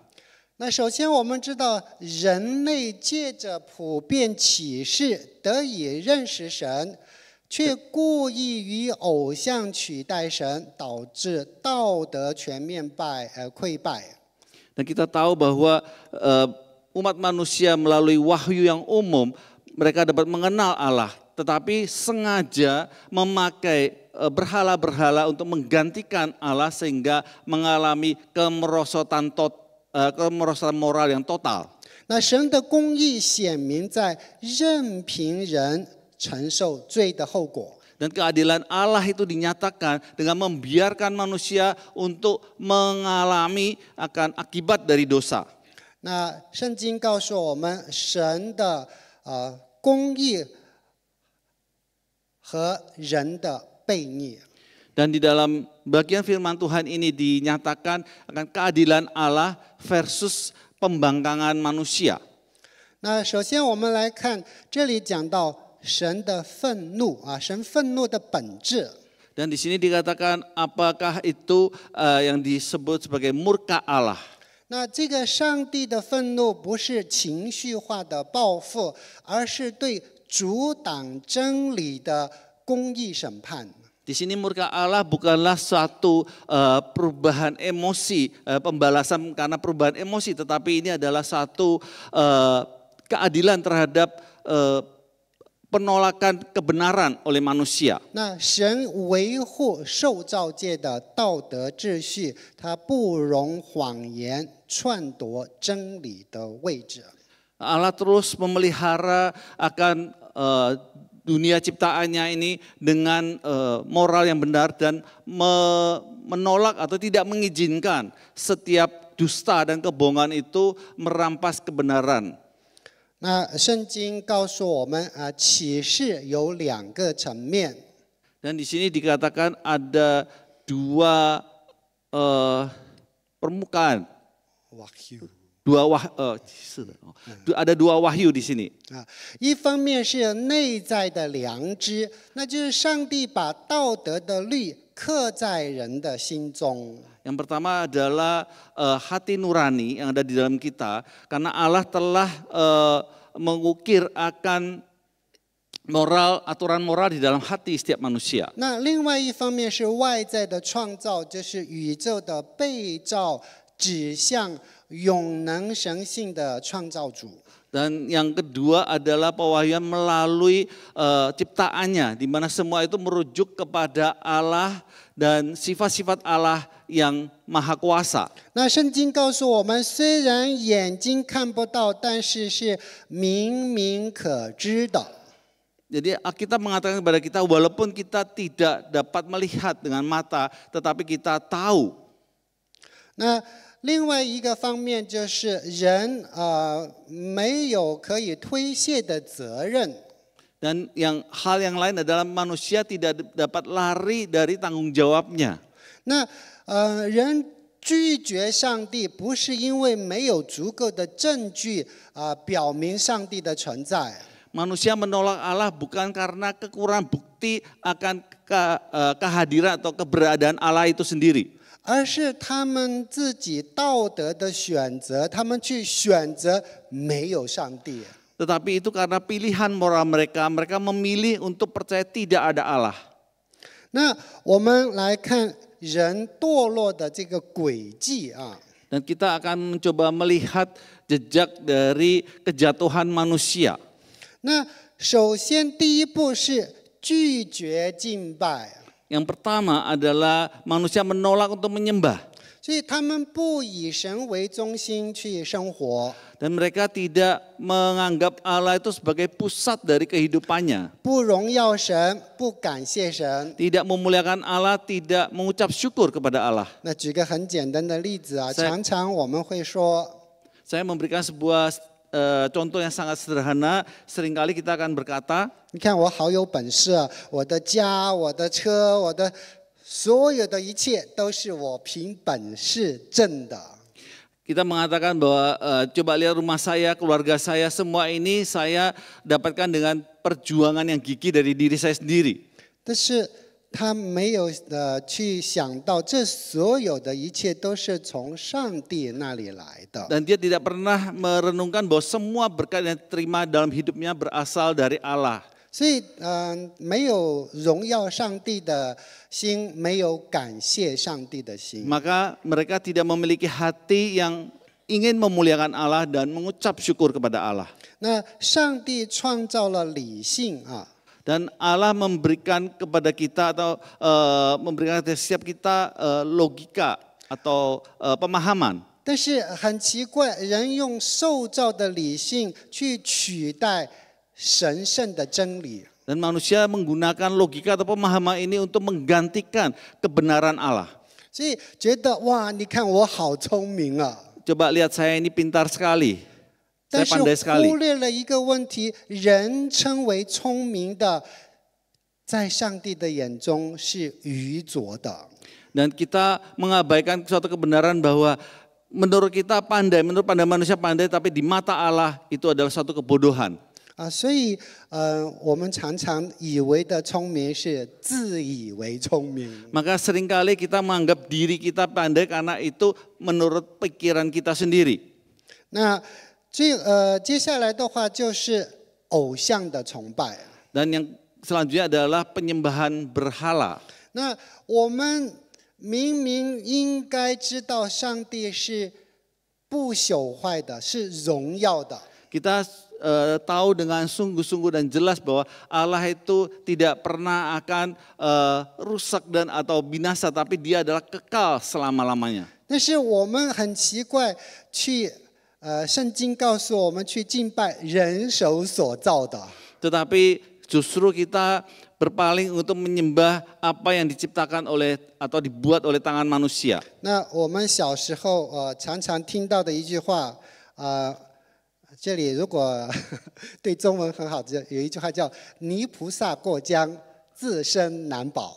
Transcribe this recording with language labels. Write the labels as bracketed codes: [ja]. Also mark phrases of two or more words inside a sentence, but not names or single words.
[zh] 那首先我们知道，人类借着普遍启示得以认识神，却故意以偶像取代神，导致道德全面溃败。 [id] Dan kita tahu bahwa umat manusia melalui wahyu yang umum mereka dapat mengenal Allah, tetapi sengaja memakai berhala-berhala untuk menggantikan Allah sehingga mengalami kemerosotan moral yang total. [zh] 那神的公义显明在任凭人承受罪的后果。 [id] Dan keadilan Allah itu dinyatakan dengan membiarkan manusia untuk mengalami akan akibat dari dosa. [zh] 那圣经告诉我们，神的公义和人的悖逆。 [id] Dan di dalam bagian firman Tuhan ini dinyatakan akan keadilan Allah versus pembangkangan manusia. [zh] 那首先我们来看，这里讲到神的愤怒啊，神愤怒的本质。 [id] Dan di sini dikatakan apakah itu yang disebut sebagai murka Allah. [zh] 那这个上帝的愤怒不是情绪化的报复，而是对阻挡真理的公义审判。 [id] Di sini murka Allah bukanlah suatu perubahan emosi, pembalasan karena perubahan emosi, tetapi ini adalah satu keadilan terhadap penolakan kebenaran oleh manusia. [zh] 那神维护受造界的道德秩序，他不容谎言篡夺真理的位置。 [id] Allah terus memelihara akan dunia ciptaannya ini dengan moral yang benar dan menolak atau tidak mengizinkan setiap dusta dan kebohongan itu merampas kebenaran. [zh] 那圣经告诉我们启示有2个层面。 [id] Dan di sini dikatakan ada dua permukaan, ada dua wahyu di sini. [zh] 一方面是内在的良知，那就是上帝把道德的律刻在人的心中。 [id] Yang pertama adalah hati nurani yang ada di dalam kita, karena Allah telah mengukir akan moral, aturan moral di dalam hati setiap manusia. [zh] 那另外一方面是外在的创造，就是宇宙的被造，指向永能神性的创造主。 [id] Dan yang kedua adalah pewahyuan melalui ciptaannya, di mana semua itu merujuk kepada Allah dan sifat-sifat Allah yang maha kuasa. [zh] 那圣经告诉我们，虽然眼睛看不到，但是是明明可知的。 [id] Jadi Alkitab mengatakan kepada kita, walaupun kita tidak dapat melihat dengan mata, tetapi kita tahu. [zh] 那另外一个方面就是人没有可以推卸的责任。 [id] Dan hal yang lain adalah manusia tidak dapat lari dari tanggung jawabnya. [zh] 那人拒绝上帝，不是因为没有足够的证据表明上帝的存在。 [id] Manusia menolak Allah bukan karena kekurangan bukti akan kehadiran atau keberadaan Allah itu sendiri. [zh] 而是他们自己道德的选择，他们去选择没有上帝。 [id] Tetapi itu karena pilihan moral mereka, mereka memilih untuk percaya tidak ada Allah. [zh] 那我们来看人堕落的这个轨迹啊。 [id] Dan kita akan mencoba melihat jejak dari kejatuhan manusia. [zh] 那首先第一步是拒绝敬拜。 [id] Yang pertama adalah manusia menolak untuk menyembah. [zh] 所以他们不以神为中心去生活， [id] Dan mereka tidak menganggap Allah itu sebagai pusat dari kehidupannya. [zh] 不荣耀神，不感谢神。 [id] Tidak memuliakan Allah, tidak mengucap syukur kepada Allah. [zh] 那举个很简单的例子啊，常常我们会说， [id] Saya memberikan sebuah contoh yang sangat sederhana. Seringkali kita akan berkata, [zh] 你看我好有本事啊，我的家、我的车、我的所有的一切都是我凭本事挣的。 [id] kita mengatakan bahwa coba lihat rumah saya, keluarga saya, semua ini saya dapatkan dengan perjuangan yang gigih dari diri saya sendiri. [zh] 但是他没有去想到，这所有的一切都是从上帝那里来的。 [id] Dan dia tidak pernah merenungkan bahwa semua berkat yang diterima dalam hidupnya berasal dari Allah. [zh] 所以，没有荣耀上帝的心，没有感谢上帝的心。 [id] Maka mereka tidak memiliki hati yang ingin memuliakan Allah dan mengucap syukur kepada Allah. [zh] 那上帝创造了理性啊， [id] Dan Allah memberikan kepada kita atau memberikan kepada setiap kita logika atau pemahaman. [zh] 但是很奇怪，人用受造的理性去取代神圣的真理。 [id] Dan manusia menggunakan logika atau pemahaman ini untuk menggantikan kebenaran Allah. [zh] 所以觉得哇，你看我好聪明啊！ [id] coba lihat saya ini pintar sekali, [zh] 但 [id] saya [zh] 是 [id] pandai sekali. [zh] 忽略了一个问题：人称为聪明的，在上帝的眼中是愚拙的。 [id] Dan kita mengabaikan suatu kebenaran bahwa menurut kita pandai, menurut pandang manusia pandai, tapi di mata Allah itu adalah suatu kebodohan. [zh] 所以我们常常以为的聪明是自以为聪明。 [id] Maka seringkali kita menganggap diri kita pandai karena itu menurut pikiran kita sendiri. [zh] 那接下来的话就是偶像的崇拜。 [id] Dan yang selanjutnya adalah penyembahan berhala. [zh] 那我们明明应该知道上帝是不朽坏的，是荣耀的。 [id] Kita tahu dengan sungguh-sungguh dan jelas bahwa Allah itu tidak pernah akan rusak dan atau binasa, tapi Dia adalah kekal selama-lamanya. [zh] 但是我们很奇怪，圣经告诉我们去敬拜人手所造的。 [id] Tetapi justru kita berpaling untuk menyembah apa yang diciptakan oleh atau dibuat oleh tangan manusia. [zh] 那我们小时候常常听到的一句话，这里如果对中文很好，有一句话叫“泥菩萨过江，自身难保”。